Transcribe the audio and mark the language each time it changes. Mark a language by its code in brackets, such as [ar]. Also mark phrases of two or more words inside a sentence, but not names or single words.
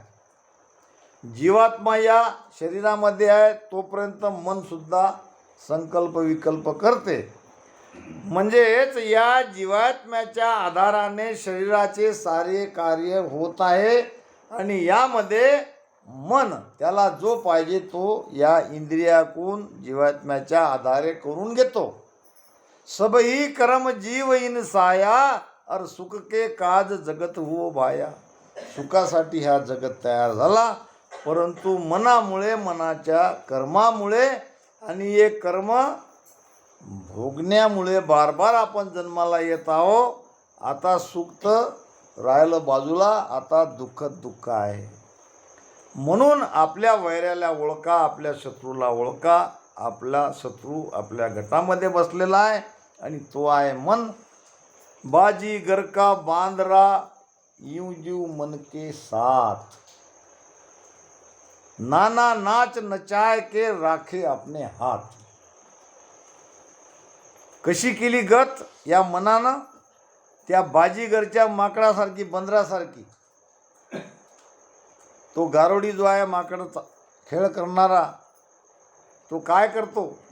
[mr] जीवात्मा या शरीरामध्ये आहे तोपर्यंत मन सुद्धा संकल्प विकल्प करते. म्हणजेच या जीवात्म्याच्या आधाराने शरीराचे सारे कार्य होत आहे आणि यामध्ये मन त्याला जो पाहिजे तो या इंद्रियाकून जीवात्म्याच्या आधारे करून घेतो. [hi] सबही कर्म जीव इन साया, और सुख के काज जगत हो भाया. [mr] सुखासाठी हा जगत तयार झाला, परंतु मनामुळे, मनाच्या कर्मामुळे आणि एक कर्म भोगण्यामुळे [hi] बार बार [mr] आपण जन्माला येत आहो. आता सुख तर राहिलं बाजूला, आता दुःख आहे. म्हणून आपल्या वैऱ्याला ओळखा, आपल्या शत्रूला ओळखा. आपला शत्रू आपल्या गटामध्ये बसलेला आहे आणि तो आहे मन. [hi] बाजी घर का बांधरा यूं जीव मन के साथ, नाना नाच नचाय के राखे अपने हात. [mr] कशी केली गत या मनानं? त्या बाजीगरच्या माकडासारखी, बंदरासारखी. तो गारोडी जो आहे माकडाचा खेळ करणारा, तो काय करतो?